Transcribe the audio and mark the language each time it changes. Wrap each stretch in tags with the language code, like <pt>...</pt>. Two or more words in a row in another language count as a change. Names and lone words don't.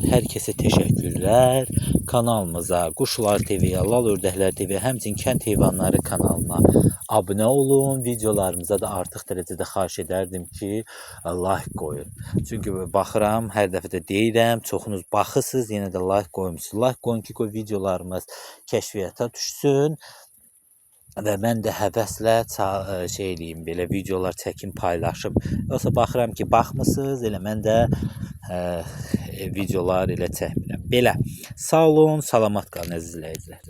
<az>Hər kəsə təşəkkürlər. Kanalımıza, Quşlar TV, Lal Ördəklər TV, həmçinin Kənd Heyvanları kanalına abunə olun. Videolarımıza da artıq dərəcədə xahiş edərdim ki, like qoyun. Çünki baxıram, hər dəfə də deyirəm, çoxunuz baxırsınız, yenə də like qoymusunuz. Like qoyun ki, videolarımız kəşfiyyata düşsün. Və mən də həvəslə şey eləyim, belə videolar çəkim, paylaşım. Yoxsa baxıram ki, baxmısınız, elə mən də videolar elə çəkmirəm. Belə, sağ olun, salamat qalın əziz izləyicilər.</az>